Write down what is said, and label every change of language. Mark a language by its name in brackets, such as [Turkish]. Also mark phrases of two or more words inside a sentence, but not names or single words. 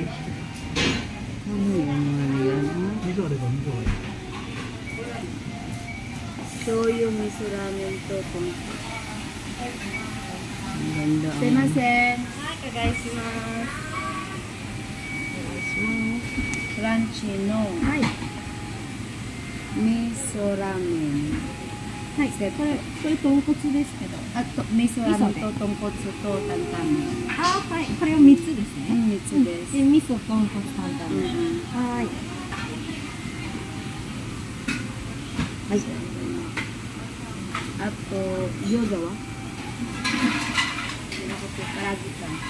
[Filipino] Ano yung mga yan? Shoyu miso ramen to. Ang ganda. [Japanese] すみません。はい、かがいします. [English] crunchy no. [Japanese] はい Miso ramen. はいこれ豚骨ですけど [Filipino] At miso ramen [Japanese] 味噌で [Filipino] to tongkotsu to tantamen. [Japanese] あーはいこれを3つですね、 3つです。で味噌豚骨担々麺、はいはい [Filipino] At gyoza wa? [Japanese] から揚げか